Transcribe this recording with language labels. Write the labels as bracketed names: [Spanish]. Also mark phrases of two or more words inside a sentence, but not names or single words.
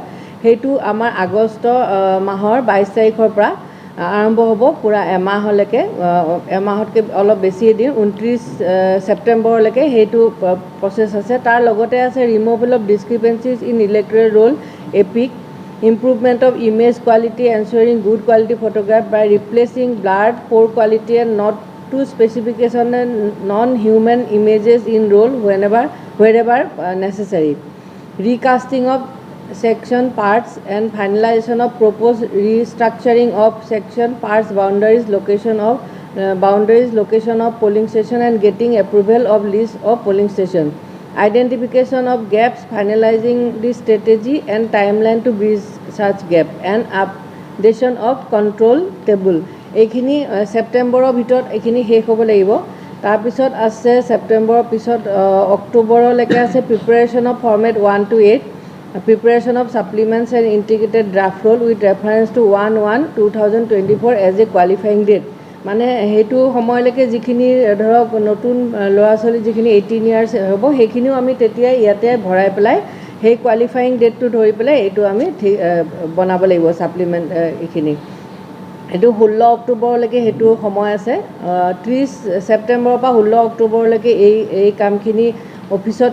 [Assamese] হেতু আমাৰ আগষ্ট মাহৰ 22 তাৰিখৰ পৰা আৰম্ভ হ'ব পুৰা এমাহলৈকে এমাহতকৈ অলপ বেছি দিন 29 ছেপ্টেম্বৰলৈকে হেতু প্ৰসেছ আছে তাৰ লগতে আছে [English] Removal of discrepancies in electoral roll EPIC improvement of image quality ensuring good quality photograph by replacing blurred poor quality and not to specification and non-human images in roll wherever necessary recasting of section parts and finalization of proposed restructuring of section parts boundaries location of polling station and getting approval of list of polling station identification of gaps finalizing the strategy and timeline to bridge such gap and updation of control table [Assamese] এইখিনি সেপ্টেম্বৰৰ ভিতৰত এইখিনি শেষ হ'ব লাগিব তাৰপিছত আছে সেপ্টেম্বৰৰ পিছত অক্টোবৰলৈকে আছে [English] preparation of format 1 to 8 preparation of supplements and integrated draft roll with reference to 1/1/2024 as a qualifying date [Assamese] মানে হেতু সময়লৈকে যিখিনি ধৰক নতুন ল'ৰা ছোৱালী যিখিনি 18 ইয়াৰ্স হ'ব সেইখিনিও আমি তেতিয়া ইয়াতে ভৰাই পেলাই সেই কোৱালিফাইং ডেটটো ধৰি পেলাই এইটো আমি বনাব লাগিব সাপ্লিমেন্ট এইখিনি এটো 16 অক্টোবৰলৈকে হেতু সময় আছে 30 ছেপ্টেম্বৰৰ পৰা 16 অক্টোবৰলৈকে এই কামখিনি অফিসত